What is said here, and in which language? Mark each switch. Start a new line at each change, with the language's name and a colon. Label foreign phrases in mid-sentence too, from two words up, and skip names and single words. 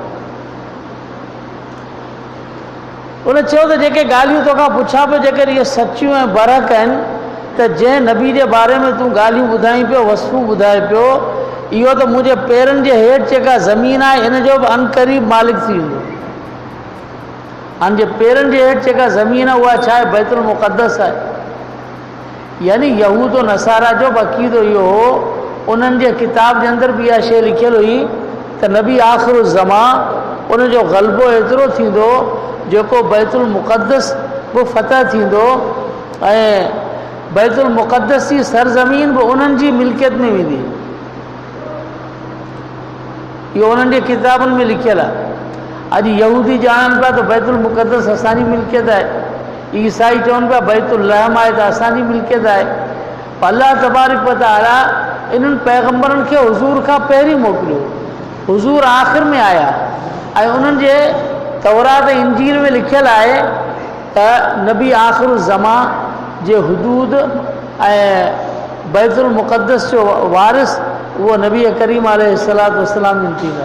Sindhi: उन चयो त जेके ॻाल्हियूं तोखां पुछां पियो, जेकॾहिं इहे सचियूं ऐं बरहक आहिनि, त जंहिं नबी जे बारे में तूं ॻाल्हियूं ॿुधाई पियो, वसफ़ूं ॿुधाए पियो, इहो त मुंहिंजे पेरनि जे हेठि जेका ज़मीन आहे इन जो बि अनक़रीब मालिक थी वेंदो। हाणे जे पेरनि जे हेठि जेका ज़मीन आहे उहा छा आहे, बैतुल मुक़द्दस आहे। यानी यहूद और नसारा जो अक़ीदो इहो हो, उन्हनि जे किताब जे अंदरि बि इहा शइ लिखियलु हुई त नबी आख़िर ज़मा उन जो ग़लबो एतिरो थींदो जेको बैतुल मुक़द्दस बि फ़तह थींदो ऐं बैतुल मुक़द्दस जी सरज़मीन बि उन्हनि जी मिल्कियत में वेंदी। इहो उन्हनि जे किताबनि में लिखियलु आहे। अॼु यहूदी ॼाणनि पिया त बैतुल मुक़द्दस असांजी मिल्कियत आहे, ईसाई चवनि पिया बैतुल रहम आहे त असांजी मिल्कियत आहे। पर अल्लाह तबारक व तआला इन्हनि पैगंबरनि खे हुज़ूर खां पहिरीं मोकिलियो, हुज़ूर आख़िर में आया ऐं उन्हनि जे तौरात ऐं इंजील में लिखियलु आहे त नबी आख़िर ज़मा जे हुदूद ऐं बैतुल मुक़द्दस जो वारिस उहो नबी करीम अलैहिस्सलातु वस्सलाम जिन थींदा।